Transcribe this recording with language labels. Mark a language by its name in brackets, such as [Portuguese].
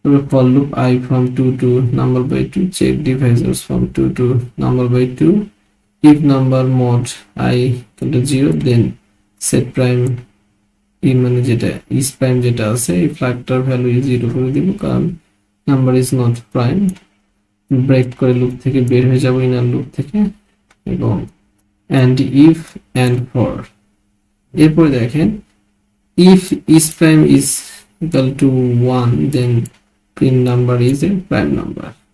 [English] For loop I from 2 to number by 2, check divisors from 2 to number by 2, if number mod I equal to 0 then set prime [Bangla] মানে যেটা is prime যেটা আছে এই ফ্ল্যাগটার value 0 করে দিব, কারণ number is not prime. Break করে loop থেকে বের হয়ে যাব ইনার লুপ থেকে, এবং [English] and if and for। [Bangla] এরপরে দেখেন [English] if is prime is equal to 1 then print number is a prime number।